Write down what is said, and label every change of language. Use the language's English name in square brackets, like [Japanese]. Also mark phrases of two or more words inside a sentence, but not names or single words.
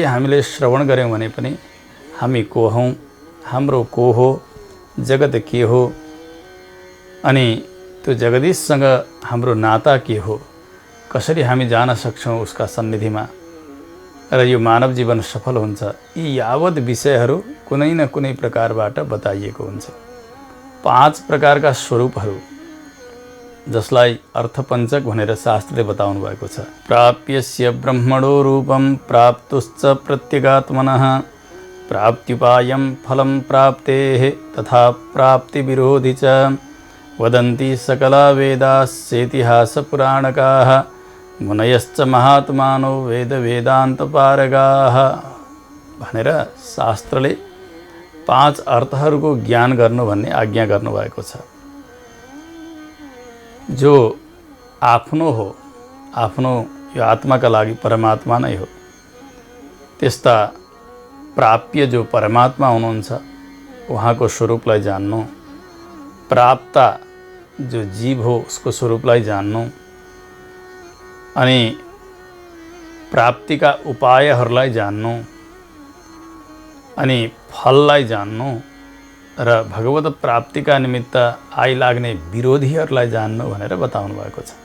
[Nepali] हामीले श्रवण गऱ्यौँ भने पनि हामी को हौँ, हाम्रो को हो, जगत के हो, अनि त्यो जगदीशसँग हाम्रो नाता के हो, कसरी हामी जान सक्छौँ उसका सन्निधिमा र यो मानव जीवन सफल हुन्छ, यी यावत विषयहरू कुनै न कुनै प्रकारबाट बताइएको हुन्छ। 5 प्रकारका स्वरूपहरू जसलाई अर्थपञ्चक भनेर शास्त्रले बताउनु भएको छ। [Sanskrit] प्राप्यस्य ब्रह्मणो रूपं प्राप्तुश्च प्रत्यगात्मनः प्राप्त्युपायं फलं प्राप्तेः तथा प्राप्तिविरोधि च वदन्ति सकला वेदास्येतिहासपुराणकाः मुनयश्च महात्मानो वेद वेदान्तपारगाः [Nepali] भनेर शास्त्रले 5 अर्थहरूको ज्ञान गर्नु भन्ने आज्ञा गर्नुभएको छ। जो आफ्नो हो, आफ्नो यो आत्माका लागि परमात्मा नै हो। त्यस्ता प्राप्य जो परमात्मा हुनुहुन्छ उहाँको स्वरूपलाई जान्नु, प्राप्ता जो जीव हो उसको स्वरूपलाई जान्नु, अनि प्राप्तिका उपायहरूलाई जान्नु, अनि फललाई जान्नु र भगवत प्राप्तिका निमित्त आइलाग्ने विरोधीहरूलाई जान्नु भनेर बताउनु भएको छ।